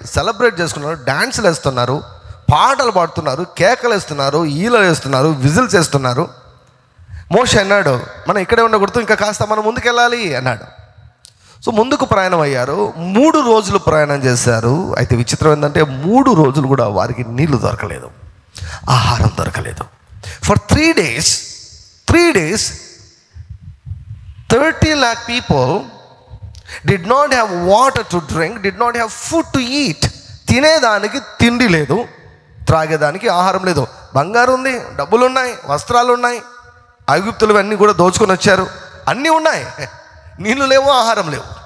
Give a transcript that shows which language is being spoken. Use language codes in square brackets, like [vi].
[te] Celebrate చేసుకున్నారు, డ్యాన్సులు వేస్తున్నారు, పాటలు పాడుతున్నారు, కేకలు వేస్తున్నారు, ఈలలు వేస్తున్నారు, విజిల్స్ వేస్తున్నారు. మోషే అన్నాడు, మనం ఇక్కడే ఉండకూడదు, ఇంకా కాస్త మనం ముందుకెళ్ళాలి అన్నాడు. సో ముందుకు ప్రయాణం అయ్యారు. 3 రోజులు ప్రయాణం చేశారు. అయితే విచిత్రం ఏంటంటే 3 రోజులు కూడా వారికి నీళ్లు దొరకలేదు, ఆహారం దొరకలేదు. [en] For 3 days 30 lakh people did not have water to drink, did not have food to eat. [te] తినేదానికి తిండి లేదు, త్రాగేదానికి ఆహారం లేదు. బంగారు ఉంది, డబ్బులు ఉన్నాయి, వస్త్రాలు ఉన్నాయి, ఐగుప్తులు అన్నీ కూడా దోచుకొని వచ్చారు, అన్నీ ఉన్నాయి, నీళ్ళు లేవు, ఆహారం లేవు.